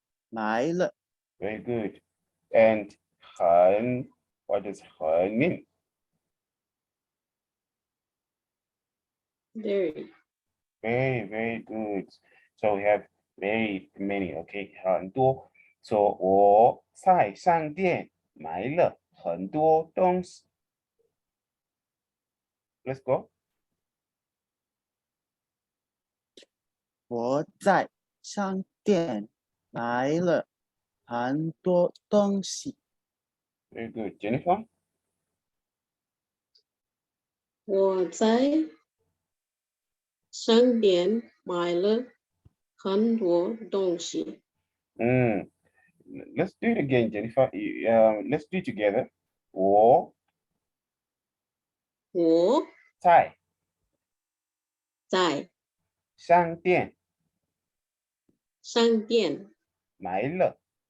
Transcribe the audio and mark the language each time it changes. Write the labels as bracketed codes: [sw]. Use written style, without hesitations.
[zh] 买了 [en] Very good. And 很, what does 很 mean? very. Very good. So we have very many, okay? [zh] 很多. So 我在商店买了很多东西. [en] Let's go. [zh] 我在商店买了很多东西。 [en] Very good. Jennifer? [zh] 我在商店买了很多东西。 [en] Let's do it again, Jennifer. Let's do it together. 我 [zh] 我在在商店商店买了